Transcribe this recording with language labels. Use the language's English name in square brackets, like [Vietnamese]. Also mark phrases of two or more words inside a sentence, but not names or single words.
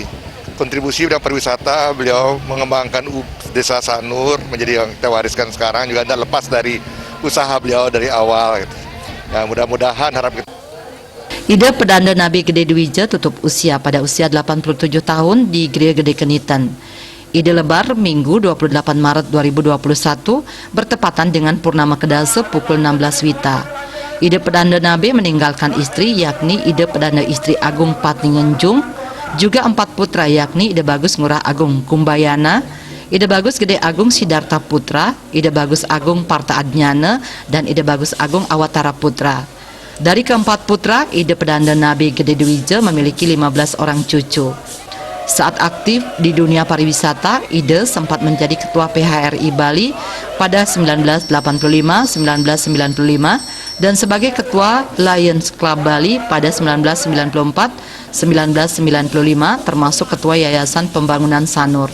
[Indonesian] Kontribusi bidang pariwisata, beliau mengembangkan desa Sanur menjadi yang kita wariskan sekarang juga tidak lepas dari usaha beliau dari awal. Gitu. Ya, mudah-mudahan harap kita. Ida Pedanda Nabe Gede Dwija tutup usia pada usia 87 tahun di Gria Gede Keniten. [Balinese] Ida lebar Minggu 28 Maret 2021 bertepatan dengan Purnama Kedase pukul 16 Wita. [Indonesian] Ida Pedanda Nabe meninggalkan istri yakni Ida Pedanda Istri Agung Patningenjung, juga 4 putra yakni Ida Bagus Ngurah Agung Kumbayana, Ida Bagus Gede Agung Sidarta Putra, Ida Bagus Agung Parta Adnyana, dan Ida Bagus Agung Awatara Putra. Dari keempat putra, Ida Pedanda Nabe Gede Dwija memiliki 15 orang cucu. Saat aktif di dunia pariwisata, Ida sempat menjadi ketua PHRI Bali pada 1985-1995 dan sebagai ketua Lions Club Bali pada 1994-1995 termasuk ketua Yayasan Pembangunan Sanur.